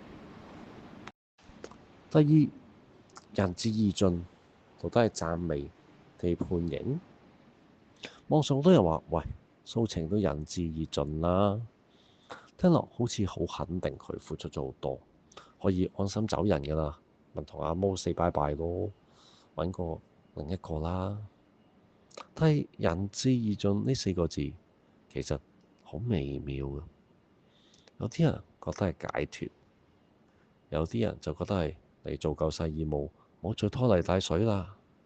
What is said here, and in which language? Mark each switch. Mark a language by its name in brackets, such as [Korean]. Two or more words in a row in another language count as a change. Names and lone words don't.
[Cantonese] 第二，仁至義盡，到底係讚美定判刑？網上好多人話：喂，蘇晴都仁至義盡啦，聽落好似好肯定佢付出咗好多，可以安心走人噶啦，咪同阿毛 [English] say bye bye [Cantonese] 咯，揾個另一個啦。但係仁至義盡呢4個字其實好微妙嘅，有啲人覺得係解脫，有啲人就覺得係你做夠晒義務，冇再拖泥帶水啦。